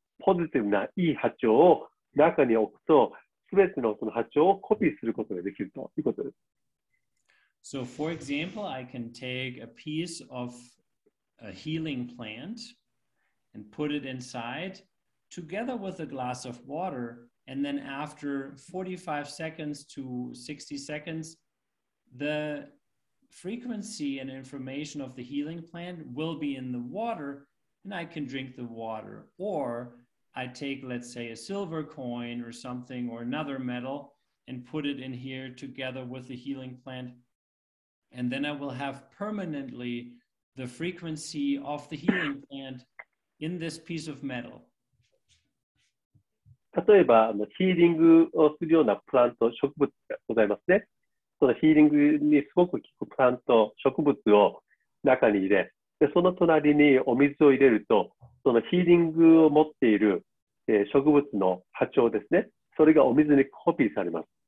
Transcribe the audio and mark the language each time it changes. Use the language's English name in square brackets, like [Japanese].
[Japanese] ポジティブないい波長を中に置くと、すべてのその波長をコピーすることができるということです。 [English] So, for example, I can take a piece of a healing plant and put it inside together with a glass of water, and then after 45 seconds to 60 seconds, the frequency and information of the healing plant will be in the water, and I can drink the water. Or I take, let's say, a silver coin or something or another metal and put it in here together with the healing plant, and then I will have permanently the frequency of the healing plant in this piece of metal. [Japanese] 例えばヒーリングをするようなプラント、植物がございますね。そのヒーリングにすごく効くプラント、植物を中に入れ、でその隣にお水を入れると、そのヒーリングを持っている植物の波長ですね、それがお水にコピーされます。